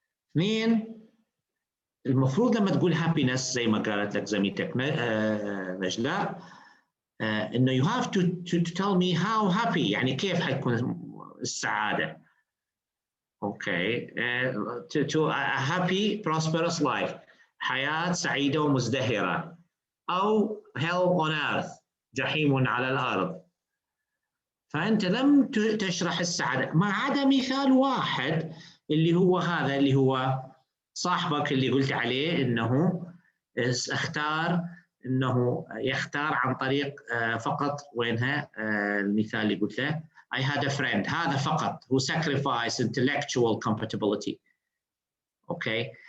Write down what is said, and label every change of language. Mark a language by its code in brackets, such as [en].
[ar] اثنين، المفروض لما تقول happiness زي ما قالت لك زميلتك نجلاء، انه [en] you have to tell me how happy، [ar] يعني كيف حتكون السعادة. [en] Okay. to a happy prosperous life، [ar] حياة سعيدة ومزدهرة، [en] او hell on earth، [ar] جحيم على الارض. فانت لم تشرح السعادة ما عدا مثال واحد اللي هو هذا، اللي هو صاحبك اللي قلت عليه انه اختار، انه يختار عن طريق فقط وينها المثال اللي قلت له [en] I had a friend، [ar] هذا فقط [en] who sacrificed intellectual compatibility. [ar] اوكي.